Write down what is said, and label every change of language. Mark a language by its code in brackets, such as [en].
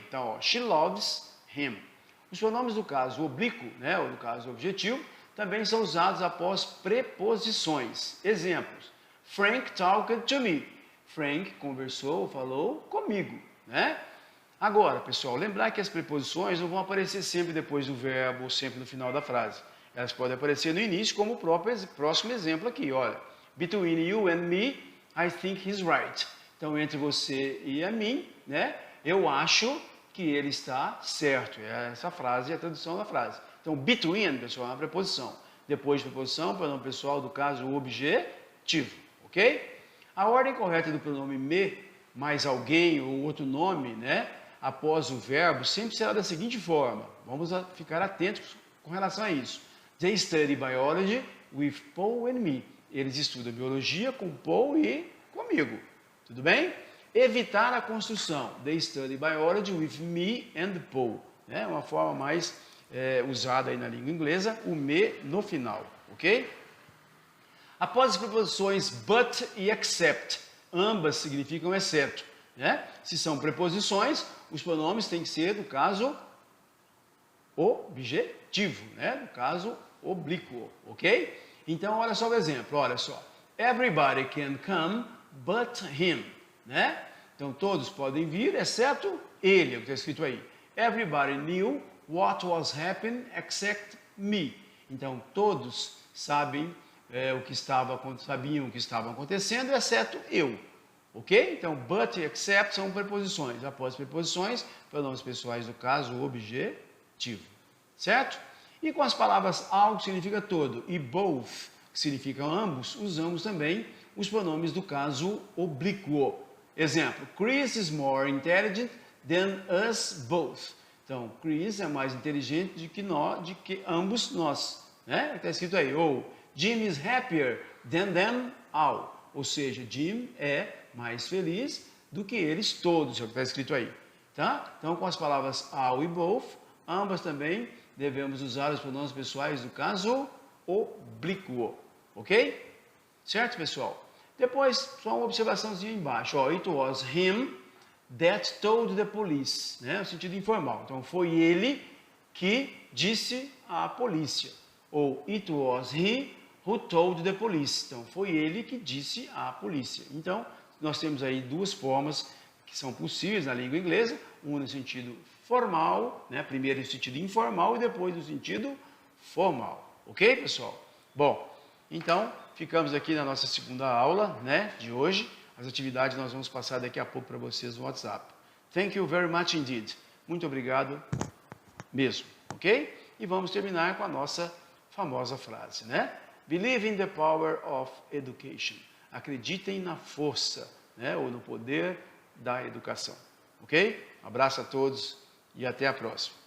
[pt] Então, ó, [en] she loves him. [pt] Os pronomes do caso oblíquo, né, ou do caso objetivo, também são usados após preposições. Exemplos. [en] Frank talked to me. [pt] Frank conversou, falou comigo, né? Agora, pessoal, lembrar que as preposições não vão aparecer sempre depois do verbo ou sempre no final da frase. Elas podem aparecer no início, como o próximo exemplo aqui, olha. [en] Between you and me, I think he's right. [pt] Então, entre você e a mim, né, eu acho que ele está certo. Essa frase é a tradução da frase. Então, between, pessoal, é uma preposição. Depois de preposição, pronome pessoal do caso objetivo, ok? A ordem correta do pronome me, mais alguém ou outro nome, né, após o verbo, sempre será da seguinte forma. Vamos ficar atentos com relação a isso. [en] They study biology with Paul and me. [pt] Eles estudam biologia com Paul e comigo. Tudo bem? Evitar a construção. [en] They study biology with me and Paul. [pt] É uma forma mais usada aí na língua inglesa, o me no final, ok? Após as preposições but e except, ambas significam exceto, né? Se são preposições, os pronomes têm que ser do caso objetivo, né? Do caso oblíquo, ok? Então, olha só o exemplo, olha só. [en] Everybody can come but him, né? [pt] Então, todos podem vir, exceto ele, é o que está escrito aí. [en] Everybody knew what was happening except me. [pt] Então, todos sabiam o que estava acontecendo, exceto eu. Ok? Então, but e except são preposições. Após preposições, pronomes pessoais do caso objetivo. Certo? E com as palavras all, que significa todo, e both, que significam ambos, usamos também os pronomes do caso oblíquo. Exemplo, [en] Chris is more intelligent than us both. [pt] Então, Chris é mais inteligente do que ambos nós. Né? Está escrito aí. Ou, [en] Jim is happier than them all. [pt] Ou seja, Jim é mais feliz do que eles todos, é o que está escrito aí. Tá? Então, com as palavras all e both, ambas também devemos usar os pronomes pessoais do caso oblíquo. Ok? Certo, pessoal? Depois, só uma observaçãozinha embaixo. Ó, [en] it was him that told the police. [pt] Né? No sentido informal. Então, foi ele que disse à polícia. Ou [en] it was he who told the police. [pt] Então, foi ele que disse à polícia. Então, nós temos aí duas formas que são possíveis na língua inglesa. um no sentido formal, né? Primeiro no sentido informal e depois no sentido formal. Ok, pessoal? Bom, então ficamos aqui na nossa segunda aula, né, de hoje. As atividades nós vamos passar daqui a pouco para vocês no WhatsApp. [en] Thank you very much indeed. [pt] Muito obrigado mesmo, ok? E vamos terminar com a nossa famosa frase, né? [en] Believe in the power of education. [pt] Acreditem na força, né, ou no poder da educação, ok? Um abraço a todos e até a próxima.